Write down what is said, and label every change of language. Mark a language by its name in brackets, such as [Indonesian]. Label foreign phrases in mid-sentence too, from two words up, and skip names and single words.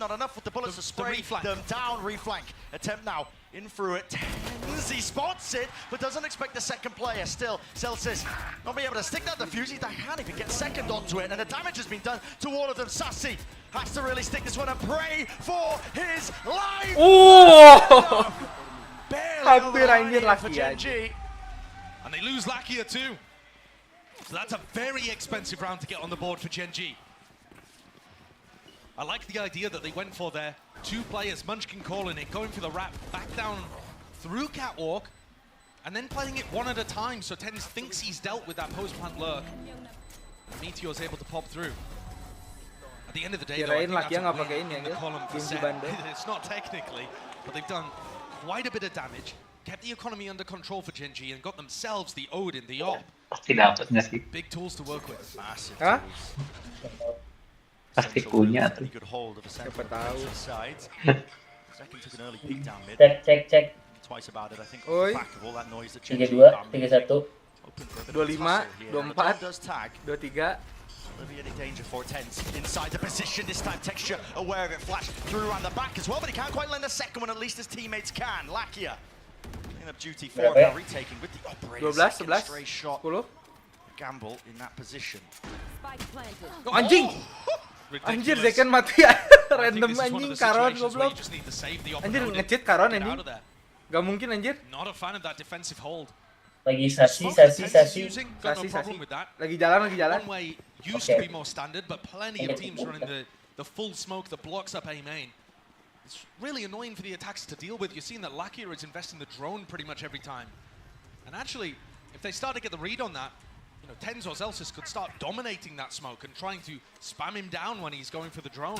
[English] Not enough with the bullets to spray them down. Reflank attempt now. In through it, Tens, he spots it, but doesn't expect the second player. Still, Celsius not being able to stick that defuse, he can't even get second onto it, and the damage has been done to all of them. Sassy has to really stick this one and pray for his life! [Indonesian] Oh! Hampir anjir Lakia. [English] And they lose Lakia too. So that's a very expensive round to get on the board for Gen G. I like the idea that they went for there. 2 players, Munchkin calling it, going for the wrap, back down through Catwalk, and then playing it one at a time, so Tens thinks he's dealt with that post-plant lurk. And Meteor's able to pop through. At the end of the day, though, I think that's a win in the column for Sen. It's not technically, but they've done quite a bit of damage, kept the economy under control for Gen G, and got themselves the Odin, the Op. Big tools to work with. Massive tools. [Indonesian] Pasti punya tuh. Siapa tahu. Cek. [English] Twice about it, I think. Oi. Back of all that noise that 3-2, 3-1. 25, 24, does tag. 23. Will there be any danger for Tens inside the position? This time Texture aware of it, flash through around the back as well, but he can't quite lend a second one, at least his teammates can. Lakia clean up duty for him, now retaking with the operator. 12, Second 11, stray shot. 10. Gamble in that position. [Indonesian] Anjing! Anjir, Zekan mati random anjing, Karon goblok. Anjir, nge-cheat Karon anjing. Gak mungkin anjir. [English] Not a fan of that defensive hold. [Indonesian] Lagi Sasi. Lagi jalan. [English] One way used to be more standard, but plenty of teams running the full smoke that blocks up A main. It's really annoying for the attackers to deal with. You're seeing that Lakia is investing the drone pretty much every time. And actually, if they start to get the read on that, you know, Tens or Celsius could start dominating that smoke and trying to spam him down when he's going for the drone.